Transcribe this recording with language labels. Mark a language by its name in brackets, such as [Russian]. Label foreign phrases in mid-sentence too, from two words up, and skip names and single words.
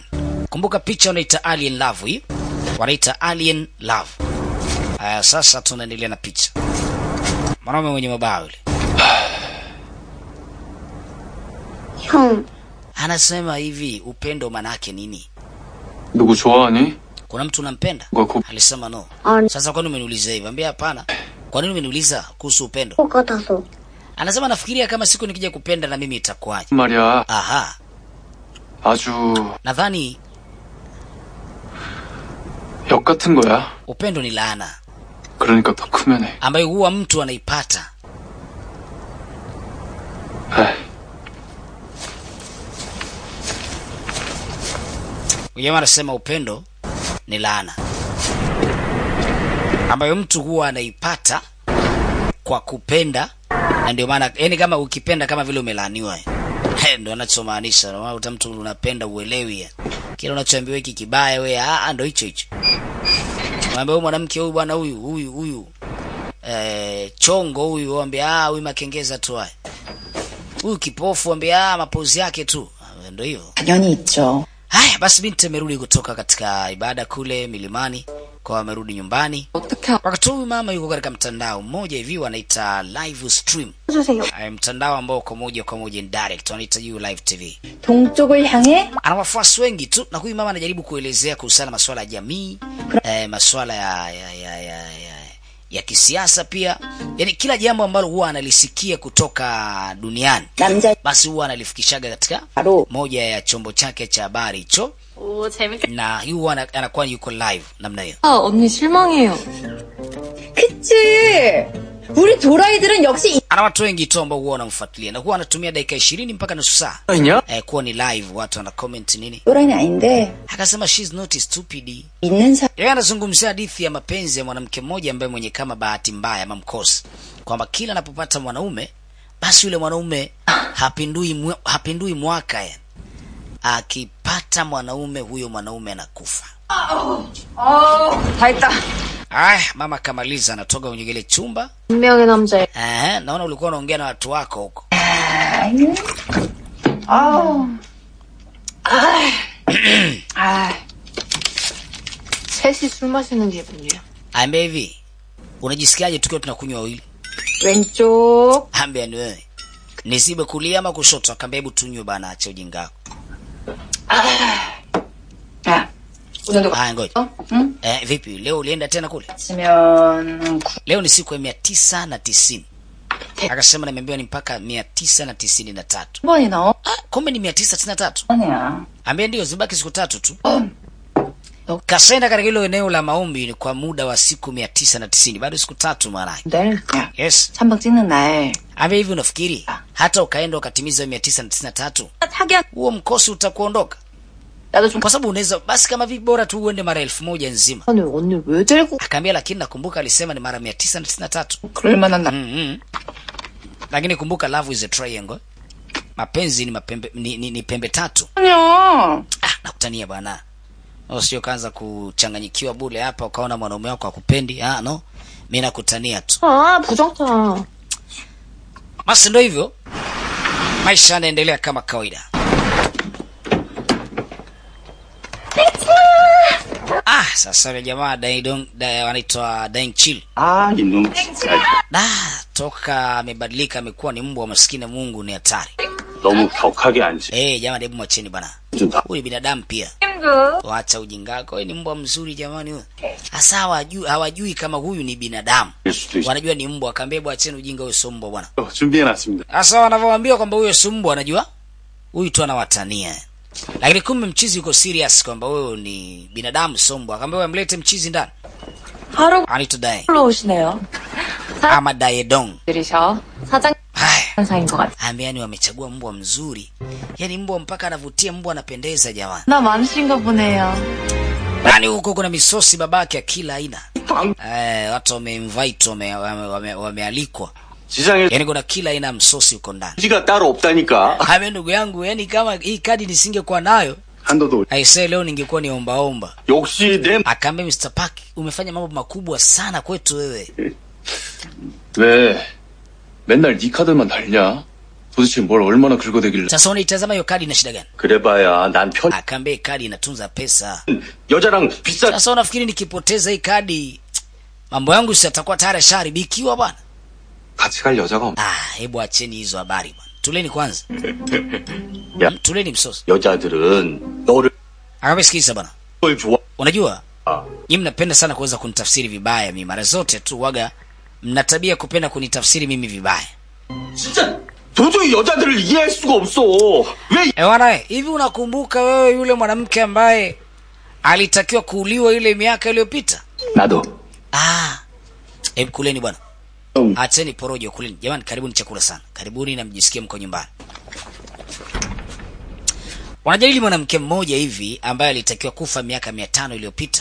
[Swahili] Kumbuka picha wanaita Alien Love hii. Wanaita Alien Love. Sasa tunaendelea na picha. Mwanaume mwenye mabawa yule. Anasema hivi, upendo maana yake nini? [Korean] 누구 좋아하니? [Swahili] Kuna mtu unampenda? Alisema no. Sasa kwa nini umeniuliza hivi? Ambia hapana. Kwa nini umeniuliza kuhusu upendo? Anasema nafikiria kama siku nikija kupenda na mimi itakuwaje. [Korean] 말이야. Aha. 아주 [Swahili] nadhani [Korean] 역 같은 거야. [Swahili] upendo ni laana. [Korean] 그러니까 더 크면 해. [Swahili] ambayo huwa mtu anaipata. Jamaa anasema upendo ni laana ambayo mtu huwa anaipata kwa kupenda, na ndio maana yani kama ukipenda kama vile umelaaniwa. Ndio anachomaanisha. Na wao mtu unapenda uelewi. Kile unachoambiwa hiki kibaya wewe ndio hicho. Mwambie mwanamke huyu bwana huyu chongo huyu ambia huyu makengeza tu haya. Huyu kipofu ambia mapozi yake tu. Ndio hiyo. [Korean] 당연히 있죠. [Swahili] Haya basi binti amerudi kutoka katika ibada kule milimani, kwa amerudi nyumbani. Wakati huyu mama yuko katika mtandao mmoja hivi wanaita [English] live stream. [Swahili] Mtandao ambao kwa moja kwa moja direct wanaita [English] live TV. [Korean] 동쪽을 향해 [Swahili] Ana wafuasi wengi tu, na huyu mama anajaribu kuelezea kuhusiana masuala ya jamii, masuala ya kisiasa pia. Yaani kila jambo ambalo huwa analisikia kutoka duniani basi huwa analifikishaga katika moja ya chombo chake cha habari hicho. Na huwa anakuwa yuko live namna hiyo. [Korean] 언니 실망해요. 그치. 우리 도라이들은 역시 [Swahili] Ana watu wengi tu ambao huwa wanamfuatilia na huwa anatumia dakika 20 mpaka nusu saa kuwa ni live, watu wana comment nini. [Korean] 도라이는 아닌데. [Swahili] Akasema [English] she's not stupid. [Korean] 있는 사. [Swahili] Yeye anazungumzia hadithi ya mapenzi ya mwanamke mmoja ambaye mwenye kama bahati mbaya ama mkosi, kwamba kila anapopata mwanaume basi yule mwanaume hapindui mwaka yani. Akipata mwanaume huyo mwanaume anakufa. [Korean] 다 [Swahili] Mama kamaliza anatoka kwenye ile chumba. [Korean] 분명히 남자. [Swahili] Naona ulikuwa unaongea na watu wako huko. [Korean] 셋이 술 마시는 기분이야. [Swahili] Ambia hivi, unajisikiaje tukiwa tunakunywa wawili? [Korean] 왼쪽. [Swahili] Ambia ni wewe. Nisibe kulia ama kushoto? Akambia hebu tunywe bana, acha ujinga wako. Ngoja. Vipi leo ulienda tena kule? Leo ni siku ya 990. Akasema nimeambiwa ni mpaka 993. [Korean] 번이 나와? [Swahili] Kumbe ni 993. [Korean] 아니야. [Swahili] Ambia ndio zibaki siku 3 tu. Kasenda katika hilo eneo la maombi ni kwa muda wa siku 990. Bado siku 3 maana. [Korean] 내일. Yes. 찬방 찍는 날. [Swahili] Ambia hivi unafikiri hata ukaenda ukatimiza 993 huo mkosi utakuondoka? Kwa sababu unaweza basi kama vipi bora tu uende mara 1000 nzima. [Korean] 언니 왜 들고? [Swahili] Akaambia lakini nakumbuka alisema ni mara 993. [Korean] 그럴 만한 날. [Swahili] Lakini kumbuka [English] love is a triangle. [Swahili] Mapenzi ni mapembe ni pembe tatu. [Korean] 아니야. [Swahili] Nakutania bwana. Usio kaanza kuchanganyikiwa bure hapa ukaona mwanaume wako akupendi. Ah no. Mimi nakutania tu. [Korean] 아, 부정타. [Swahili] Basi ndio hivyo. Maisha yanaendelea kama kawaida. Sasa yule jamaa wanaitwa Daing Chill. [Korean] 이놈. [Swahili] Toka amebadilika amekuwa ni mbwa maskini Mungu ni hatari. [Korean] 너무 격하게 앉지. [Swahili] Jamani hebu mwacheni bana. Huyu binadamu pia. Waacha ujingako. Wewe ni mbwa mzuri jamani huyu. Hasa hawajui kama huyu ni binadamu. Wanajua ni mbwa. Akaambia bwana acheni ujinga huyo sio mbwa bwana. [Korean] 준비해놨습니다. [Swahili] Sasa wanavyowaambia kwamba huyo sio mbwa anajua huyu tu anawatania. Lakini kumbe mchizi yuko serious kwamba wewe ni binadamu sio mbwa. Akaambia wewe mlete mchizi ndani. [Korean] 바로 [Swahili] Anito Dae. [Korean] 올라오시네요. [Swahili] Ama Daedong. [Korean] 들이셔. 사장 현상인 것 같아. [Swahili] Ambiani wamechagua mbwa mzuri. Yaani mbwa mpaka anavutia, mbwa anapendeza jamani. [Korean] 나 많으신가 보네요. [Swahili] Yaani huko kuna misosi babake ya kila aina. Watu wameinvite wamealikwa. [Korean] 지장에 [Swahili] Yaani kuna kila aina msosi huko ndani. [Korean] 지가 따로 없다니까. [Swahili] Hame ndugu yangu, yaani kama hii kadi nisingekuwa nayo, [Korean] 한도도 [Swahili] aisee leo ningekuwa ni omba. [Korean] 역시 내 [Swahili] Akaambia Mr. Park, umefanya mambo makubwa sana kwetu wewe. [Korean] 왜 맨날 네 카드만 달냐? 도대체 뭘 얼마나 긁어대길래? [Swahili] Sasa unaitazama hiyo kadi ina shida gani? [Korean] 그래봐야 난 편 [Swahili] Akaambia kadi inatunza pesa. [Korean] 여자랑 비싸 [Swahili] Sasa unafikiri nikipoteza hii kadi mambo yangu sitakuwa tayari sharibikiwa bwana? [Korean] 같이 갈 여자가 없. [Swahili] Hebu acheni hizo habari bwana. Tuleni kwanza. [Korean] 야, [Swahili] Tuleni msosi. [Korean] 여자들은 너를 [Swahili] Akabesikiza bwana. [Korean] 좋아. [Swahili] Unajua? Nyinyi mnapenda sana kuweza kunitafsiri vibaya mimi. Mara zote tu waga mna tabia kupenda kunitafsiri mimi vibaya. [Korean] 진짜 도저히 여자들을 이해할 수가 없어. 왜 [Swahili] Bwana, hivi unakumbuka wewe yule mwanamke ambaye alitakiwa kuuliwa ile miaka iliyopita? [Korean] 나도. [Swahili] Hebu kuleni bwana. Acheni porojo kuleni. Jamani karibuni chakula sana. Karibuni na mjisikie mko nyumbani. Wanajadili mwanamke mmoja hivi ambaye alitakiwa kufa miaka 500 iliyopita.